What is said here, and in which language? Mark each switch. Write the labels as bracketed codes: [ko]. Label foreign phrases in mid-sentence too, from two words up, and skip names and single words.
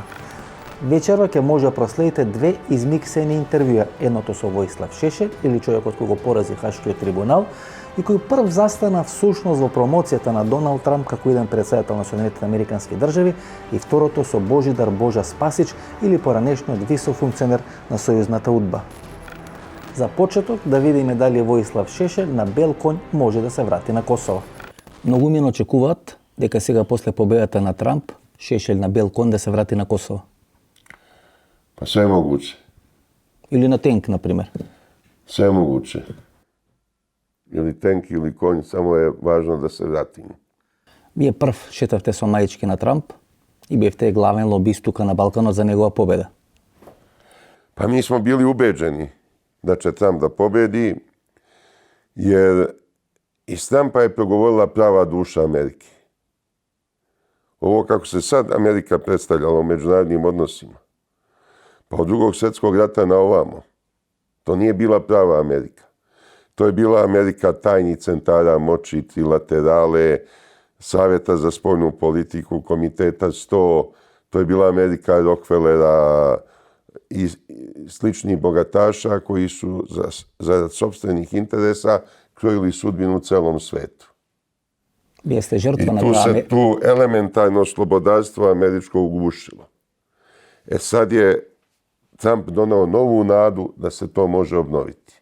[mk] Вечерва ќе може да проследите две измиксени интервјуа, едното со Војслав Шешел или човекот кој го порази Хашкиот трибунал и кој прв застана всушност во промоцијата на Доналд Трамп како иден председател на Соединетите Американски држави и второто со Божидар Божа Спасич или поранешниот висок функционер на сојузната удба. За почеток да видиме дали Војслав Шешел на бел конј може да се врати на Косово. Многумина очекуваат дека сега после победата на Трамп Шешел на бел конј да се врати на Косово. [sr] Pa sve je moguće. [mk] Или на тенк, например. [sr] Sve je moguće. Ili tenk ili konj, samo je važno da se vratimo. [mk] Вие прв шетавте со мајчки на Трамп и бевте главен лобист тука на Балканот за негова победа. [sr] Pa mi smo bili ubeđeni da će Trump da pobedi, jer iz Trumpa je progovorila prava duša Amerike. Ovo kako se sad Amerika predstavljala u međunarodnim odnosima, pa od Drugog svjetskog rata na ovamo, to nije bila prava Amerika. To je bila Amerika tajnih centara moći, trilaterale, Savjeta za spoljnu politiku, Komiteta 100, to je bila Amerika Rockefellera i sličnih bogataša koji su zarad sopstvenih interesa krojili sudbinu u celom svetu. [mk] Вие сте жртва на [sr] I tu se tu elementarno slobodarstvo američko ugušilo. Sad je Trump donao novu nadu da se to može obnoviti.